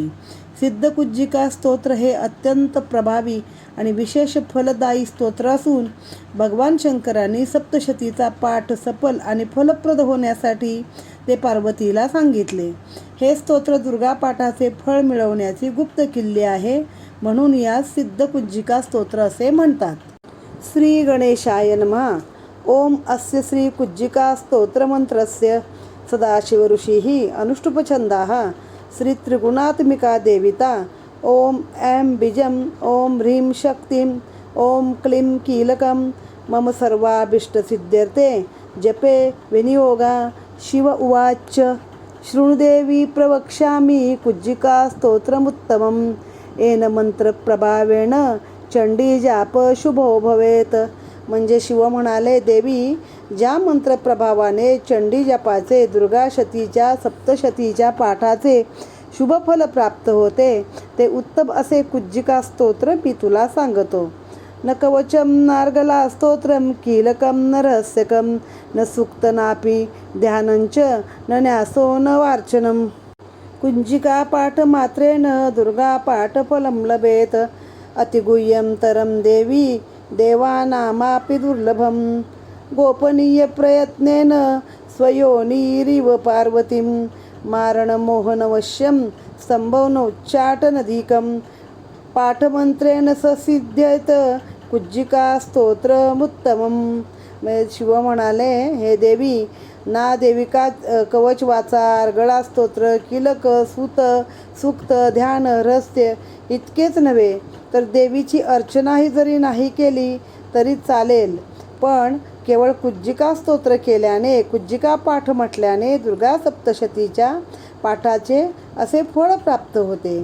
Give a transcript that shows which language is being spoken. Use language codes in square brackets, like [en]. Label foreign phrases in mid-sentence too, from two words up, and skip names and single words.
[mr] सिद्ध कुज्जिका स्तोत्र हे अत्यंत प्रभावी आणि विशेष फलदायी स्तोत्र असून भगवान शंकरांनी सप्तशतीचा पाठ सफल आणि फलप्रद होण्यासाठी ते पार्वतीला सांगितले. हे स्तोत्र दुर्गा पाठाचे फळ मिळवण्याची गुप्त किल्ली आहे, म्हणून यास सिद्ध कुज्जिका स्तोत्र असे म्हणतात. [sa] श्री गणेशाय नमः. ओम अस्य श्री कुज्जिका स्तोत्रमंत्रस्य सदाशिव ऋषिः अनुष्टुपछन्दाः श्री त्रिगुणात्मिका देविता. ओम ऐं बीजं ओम ह्रीं शक्तिं ओम क्लीं कीलकं मम सर्वाभीष्टसिद्ध्यर्थे जपे विनियोगा. शिव उवाच शृणुदेवी प्रवक्ष्यामि कुज्जिका स्तोत्रमुत्तमं येन मंत्रप्रभावेण चंडी जाप शुभो भवेत. [mr] म्हणजे शिव म्हणाले, देवी, ज्या मंत्रप्रभावाने चंडी जपाचे दुर्गाशतीच्या सप्तशतीच्या पाठाचे शुभफल प्राप्त होते ते उत्तम असे कुज्जिका स्तोत्र मी तुला सांगतो. [sa] न कवचम नार्गला स्तोत्रम कीलकम न रहस्यकम न सूक्तनापि ध्यानंच न न्यासो न वार्चनम. कुज्जिका पाठ मात्रेन दुर्गा पाठ फलम लभेत. अतिगुह्यं तरं देवी देवानामापि दुर्लभम. गोपनीय प्रयत्नेन स्वयोनिरिव पार्वतीं मारणमोहनवश्यं संभवनोच्चाटनधिकं. पाठमंत्रेण ससिद्ध्येत कुज्जिका स्तोत्रमुत्तमं. [mr] शिव म्हणाले, हे देवी, ना देविका कवच वाचा, अर्गळा स्तोत्र, किलक, सूत, सूक्त, ध्यान, रहस्य इतकेच नव्हे तर देवीची अर्चनाही जरी नाही केली तरी चालेल, पण केवळ कुज्जिका स्तोत्र केल्याने, कुज्जिका पाठ म्हटल्याने दुर्गा सप्तशतीच्या पाठाचे असे फळ प्राप्त होते.